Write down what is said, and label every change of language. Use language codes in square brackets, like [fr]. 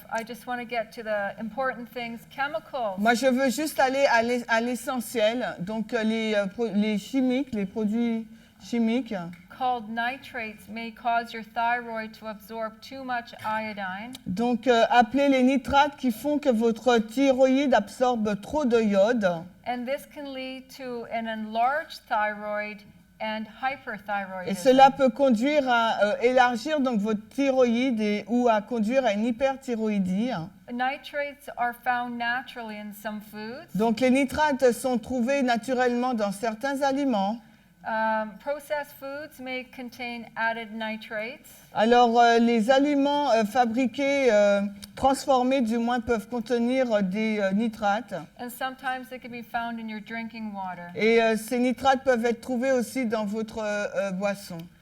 [en] I just want to get to the important things. Chemicals. [fr] Moi, je veux juste aller à l'essentiel. Donc, les chimiques, les produits chimiques. [en] Called nitrates may cause your thyroid to absorb too much iodine. [fr] Donc, appelez les nitrates qui font que votre thyroïde absorbe trop de iode. [en] And this can lead to an enlarged thyroid and [fr] Et [en] hyperthyroidism. [fr] cela peut conduire à élargir donc votre thyroïde ou à conduire à une hyperthyroïdie. [en] Nitrates are found naturally in some foods. [fr] Donc, les nitrates sont trouvés naturellement dans certains aliments. [en] Processed foods may contain added nitrates. [fr] Alors, les aliments fabriqués, transformés du moins, peuvent contenir des nitrates. [en] And sometimes they can be found in your drinking water. [fr] Et ces nitrates peuvent être trouvés aussi dans votre boisson.